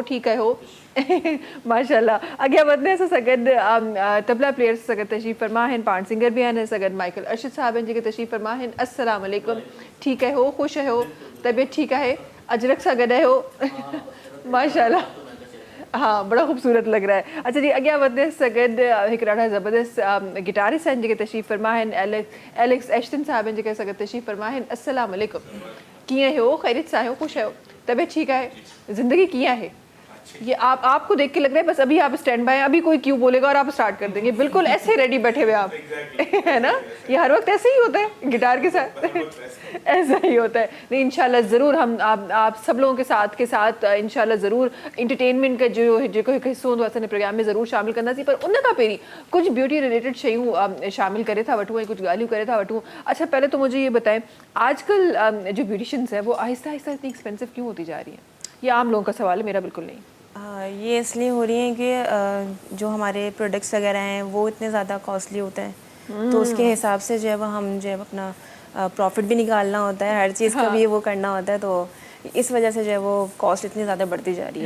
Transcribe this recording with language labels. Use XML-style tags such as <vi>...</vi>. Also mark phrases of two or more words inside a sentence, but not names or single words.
<sd>ठीकु आहियो? माशाल्लाह। अॻियां वधंदे असां सां गॾु तबला प्लेयर्स सां गॾु तशरीफ़ फरमा आहिनि। पाण सिंगर बि आहिनि। असां गॾु माइकल अरशद साहब आहिनि जेके तशरीफ़ फरमा आहिनि।</sd> <ar>السلام علیکم.</ar> <sd>ठीकु आहियो? ख़ुशि आहियो? तबियत ठीकु आहे? अजरक सां गॾु आहियो? माशाल्लाह।</sd> <ur>ہاں بڑا خوبصورت لگ رہا ہے. اچھا جی</ur> <sd>अॻियां वधे सगद हिकु ॾाढा ज़बरदस्त गिटारिस्ट आहिनि जेके तशरीफ़ फरमा आहिनि एलेक्स एश्टन साहब आहिनि जेके सगद तशरीफ़ फरमा आहिनि।</sd> <ar>السلام علیکم,</ar> <sd>कीअं आहियो, ख़ैरियत सां आहियो, ख़ुशि आहियो, तबीयत ठीकु आहे, ज़िंदगी कीअं आहे?</sd> <ur>یہ آپ کو دیکھ کے لگ رہا ہے بس ابھی آپ</ur> <en>stand by,</en> <ur>، ابھی کوئی کیوں بولے گا اور آپ سٹارٹ کر دیں گے، بالکل ایسے ریڈی بیٹھے ہوئے آپ ہے نا? یہ ہر وقت ایسے ہی ہوتا ہے گٹار کے ساتھ ایسا ہی ہوتا ہے. نہیں ان شاء اللہ ضرور ہم آپ سب لوگوں کے ساتھ ان شاء اللہ ضرور انٹرٹینمنٹ کا</ur> <sd>जो हिस्सो होंदो असांजे प्रोग्राम में ज़रूर शामिल कंदासीं, पर उन खां पहिरीं कुछ</sd> <en>beauty related</en> <sd>शयूं शामिल करे था वठूं ऐं कुछ ॻाल्हियूं करे था वठूं।</sd> <ur>اچھا پہلے تو مجھے یہ بتائیں آج کل جو بیوٹیشنز ہیں وہ آہستہ آہستہ اتنی ایکسپینسو کیوں ہوتی جا رہی ہیں? یہ عام لوگوں کا سوال ہے، میرا بالکل نہیں. یہ اس لیے ہو رہی ہیں کہ جو ہمارے پروڈکٹس وغیرہ ہیں وہ اتنے زیادہ کاسٹلی ہوتے ہیں، تو اس کے حساب سے جو ہے وہ ہم جو ہے اپنا پرافٹ بھی نکالنا ہوتا ہے، ہر چیز کا بھی وہ کرنا ہوتا ہے، تو اس وجہ سے جو ہے وہ کاسٹ اتنی زیادہ بڑھتی جا رہی ہے.</ur>